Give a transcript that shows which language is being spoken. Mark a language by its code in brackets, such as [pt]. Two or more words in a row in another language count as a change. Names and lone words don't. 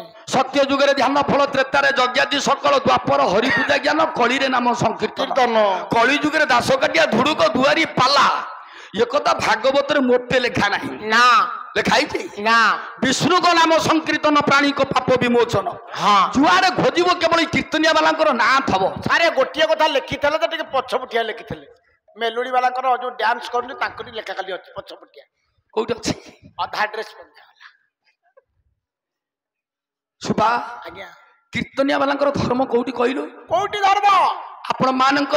[or] ସତ୍ୟ ଯୁଗରେ ଧ୍ୟାନ ଫଳ ତ୍ରେତାରେ ଯଜ୍ଞାଦି ସକଳ ଦ୍ୱାପର ହରିପୂଜା ଜ୍ଞାନ କଳିରେ ନାମ ସଂକୀର୍ତ୍ତନ। कीर्तन କଳି ଯୁଗରେ ଦାସ କାଟିଆ ଧୁଡୁକ ଦୁଆରି ପାଲା ଏକଥା ଭାଗବତରେ ମୋଟେ ଲେଖା ନାହିଁ। ना ଲେଖା ହେଇଛି ना ବିଷ୍ଣୁଙ୍କ ନାମ ସଂକୀର୍ତ୍ତନ ପ୍ରାଣୀଙ୍କ ପାପ ବିମୋଚନ। हाँ ଯୁଆଡେ ଖୋଜିବ କେବଳ କୀର୍ତ୍ତନିଆ ବାଲାଙ୍କର ନାଁ ଥବ। ସାରେ ଗୋଟେ କଥା लिखिଥିଲେ ତ ଟିକେ ପଛପଟିଆ ଲେଖିଥିଲେ ମେଲୋଡି ବାଲାଙ୍କର ଯୋଉ ଡ୍ୟାନ୍ସ କରନ୍ତି ତାଙ୍କରି ଲେଖା ଖାଲି ଅଛି ପଛପଟିଆ କୋଉଠି ଅଛି ଅଧା ଡ୍ରେସ ପିନ୍ଧା ସୁବା ଆଜ୍ଞା କୀର୍ତ୍ତନିଆ ବାଲାଙ୍କର ଧର୍ମ କୋଉଠି କହିଲୁ? କୋଉଠି ଧର୍ମ ଆପଣ ମାନଙ୍କର